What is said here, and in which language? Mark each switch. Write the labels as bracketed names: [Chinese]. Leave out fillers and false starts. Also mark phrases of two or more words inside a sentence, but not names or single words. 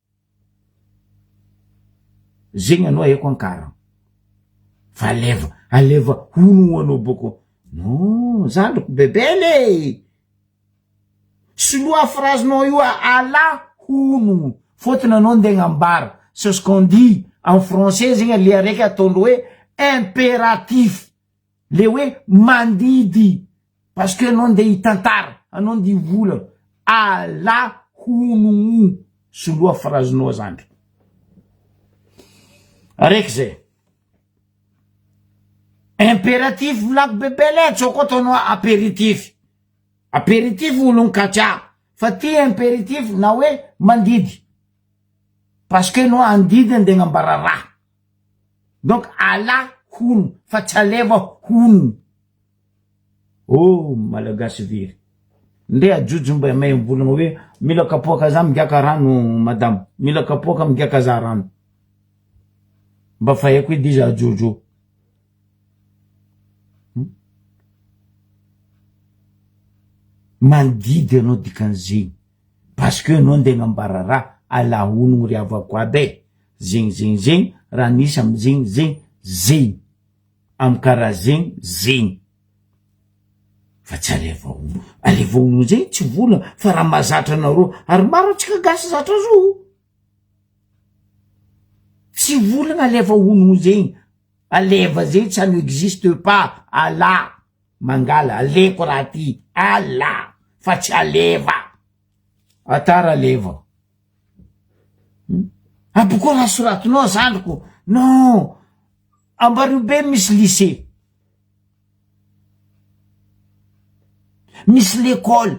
[Malagasy] Zegny anao eko ankara. Fa aleva ono anao boko. Non, zandriko bebele. Soloa phrasenao io ala ono. Fotony anao ndeha agnambara. [French] C'est ce qu'on dit en français [Malagasy] zegny le araiky ataondro hoe [French] impératif. [Malagasy] Le hoe mandidy. [French] Parce que [Malagasy] anao ndeha hitantara. Anao ndeha hivola. Ala ono. Soloa phrasenao zandry. Araiky zay. Impératif volako bebele tsy koa ataonao apéritif. Apéritif olo katsa. Fa ty impératif na hoe mandidy. [French] Parce que [Malagasy] no andidy ndeha agnambara raha. Donc ala ono. Fa tsy aleva ono. Oh, malagasy very. Ndeha ajojo mba may volagna hoe mila kapoaka za migiaka rano madame. Mila kapoaka migiaka za rano. Mba faheko edy izy ajojo. Mandidy anao dikan'izegny. [French] Parce que [Malagasy] anao ndeha agnambara raha ala ono ry avako aby. Zegny. Raha nisy amy zegny. Amy karaha zegny. Fa tsy aleva ono. Aleva ono zegny tsy vola. Fa raha mazatra anareo. Ary maro atsika gasy zatra zo. Tsy volagna aleva ono zegny. Aleva zegny [French] ça ne existe pas. [Malagasy] Ala. Mangala. Aleko raha ty. Ala. Fa tsy aleva. Atara aleva. Aboko raha soratinao zandriko. Non. Ambaribe misy lycée. Misy l'école.